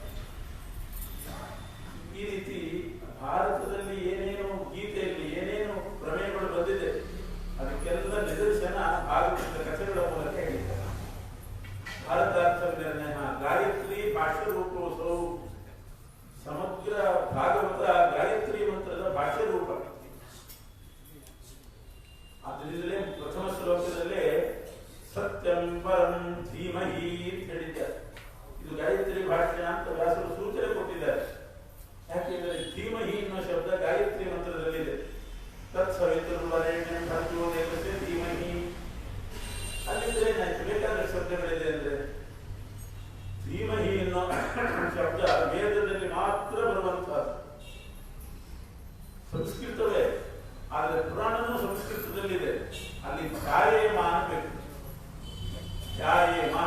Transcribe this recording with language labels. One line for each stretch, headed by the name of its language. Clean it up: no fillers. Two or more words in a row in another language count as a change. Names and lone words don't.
Kannada: ಈ ರೀತಿ ಭಾರತದಲ್ಲಿ ಏನೇನು ಗೀತೆಯಲ್ಲಿ ಏನೇನು ಪ್ರಮೇಯಗಳು ಬಂದಿದೆ ಅದಕ್ಕೆಲ್ಲ ನಿದರ್ಶನ ಭಾಗವತದ ಕಥೆಗಳ ಮೂಲಕ ಹೇಳಿದ್ದಾರೆ. ಭಾರತಾರ್ಥ ನಿರ್ಣಯ, ಗಾಯತ್ರಿ ಭಾಷ್ಯ ರೂಪೋತ್ಸವ. ಸಮಗ್ರ ಭಾಗವತ ಗಾಯತ್ರಿ ಮಂತ್ರದ ಭಾಷ್ಯ ರೂಪ. ಅದರಿಂದಲೇ ಪ್ರಥಮ ಶ್ಲೋಕದಲ್ಲೇ
Sanskrit: ಸತ್ಯಂ ಪರಂ ಧೀಮಹಿ
Kannada: ಅಂತ ಹೇಳಿದ್ದಾರೆ. ಇದು ಗಾಯತ್ರಿ ಭಾಷ್ಯ ಅಂತ ವ್ಯಾಸರು ಸೂಚನೆ ಕೊಟ್ಟಿದ್ದಾರೆ. ಯಾಕೆಂದ್ರೆ ಧೀಮಹಿ ಅನ್ನೋ ಶಬ್ದ ಗಾಯತ್ರಿ ಮಂತ್ರದಲ್ಲಿದೆ.
Sanskrit: ತತ್ ಸವಿತುರ್ವರೆಣ್ಯಂ ಭರ್ಗೋ ದೇವಸ್ಯ ಧೀಮಹಿ.
Kannada: ಅಲ್ಲಿದ್ರೆ ಏನಾಯ್ತು? ಬೇಕಾದ ಶಬ್ದಗಳಿದೆ ಅಂದ್ರೆ ಧೀಮಹಿ ಅನ್ನೋ ಶಬ್ದ ವೇದದಲ್ಲಿ ಮಾತ್ರ ಬರುವಂತಹದ್ದು. ಸಂಸ್ಕೃತವೇ, ಆದ್ರೆ ಪುರಾಣನೂ ಸಂಸ್ಕೃತದಲ್ಲಿದೆ. ಅಲ್ಲಿ ಧ್ಯಾಯೇಮ ಅನ್ಬೇಕು. ಧ್ಯಾಯೇಮ.